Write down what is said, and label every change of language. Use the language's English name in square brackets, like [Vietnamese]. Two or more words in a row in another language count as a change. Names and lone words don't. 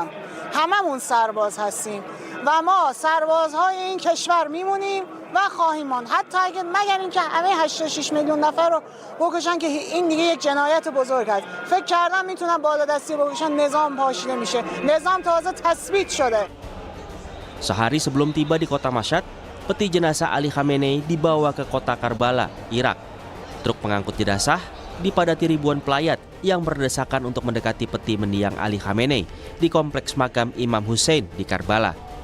[Persian] هممون سرباز هستیم و ما سربازهای این کشور میمونیم و خواهیم ماند. حتی اگه مگر اینکه همه 86 میلیون نفر رو بکشن که این دیگه یک جنایت بزرگ است. فکر کردم میتونن بالادستی بکشن نظام پاشیده میشه. نظام تازه تثبیت شده. [Indonesian] Sehari sebelum tiba di kota Mashhad, peti jenazah Ali Khamenei dibawa ke kota Karbala, Irak. Truk pengangkut jenazah dipadati ribuan pelayat yang berdesakan untuk mendekati peti mendiang Ali Khamenei di kompleks makam Imam Hussein di Karbala.